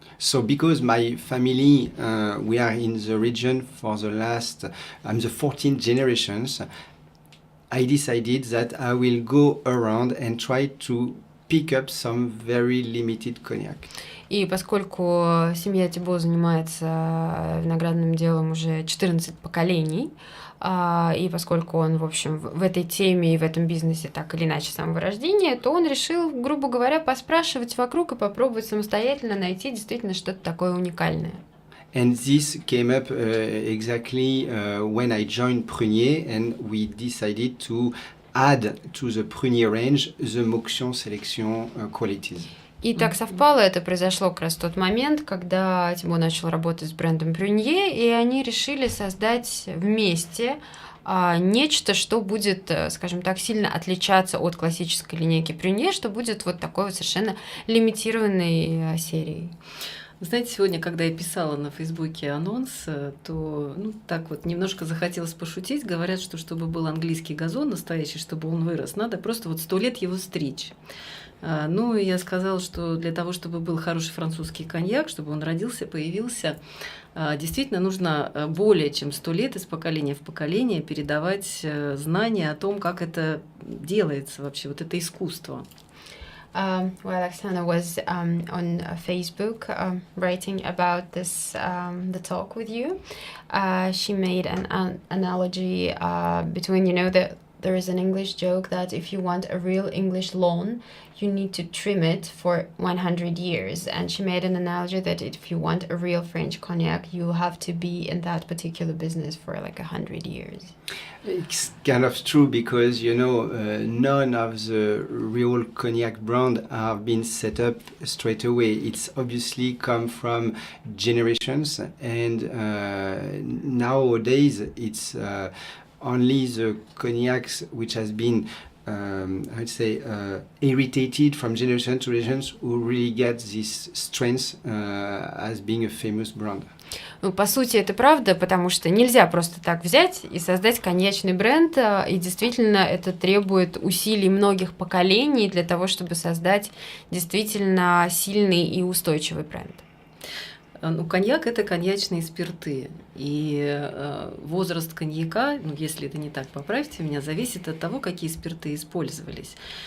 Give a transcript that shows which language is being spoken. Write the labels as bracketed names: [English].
[English] So because my family, we are in the region for the I'm the 14th generations, I decided that I will go around and try to pick up some very limited cognac. [Russian] И поскольку семья Тибо занимается виноградным делом уже 14 поколений, и поскольку он, в общем, в этой теме и в этом бизнесе так или иначе с самого рождения, то он решил, грубо говоря, поспрашивать вокруг и попробовать самостоятельно найти действительно что-то такое уникальное. [English] And this came up exactly when I joined Prünье, and we decided to add to the Prünьe range the Mauxion Selection qualities. [Russian] И так совпало, это произошло как раз в тот момент, когда Тибо начал работать с брендом Прюнье, и они решили создать вместе нечто, что будет, скажем так, сильно отличаться от классической линейки Прюнье, что будет вот такой вот совершенно лимитированной серией. Вы знаете, сегодня, когда я писала на Фейсбуке анонс, то так вот немножко захотелось пошутить. Говорят, что чтобы был английский газон настоящий, чтобы он вырос, надо просто вот 100 лет его стричь. Ну, и я сказала, что для того, чтобы был хороший французский коньяк, чтобы он родился, появился, действительно нужно более чем 100 лет из поколения в поколение передавать знания о том, как это делается вообще, вот это искусство. [English] Well, Oksana was on Facebook writing about this, the talk with you. She made an analogy between, there is an English joke that if you want a real English lawn, you need to trim it for 100 years. And she made an analogy that if you want a real French cognac, you have to be in that particular business for like 100 years. It's kind of true because, none of the real cognac brand have been set up straight away. It's obviously come from generations, and nowadays it's only the cognacs which has been I'd say, irritated from generation to generations who really get this strength as being a famous brand. [Russian] Ну, по сути, это правда, потому что нельзя просто так взять и создать коньячный бренд, и действительно это требует усилий многих поколений для того, чтобы создать действительно сильный и устойчивый бренд. Ну, коньяк – это коньячные спирты, и возраст коньяка, ну, если это не так, поправьте меня, зависит от того, какие спирты использовались.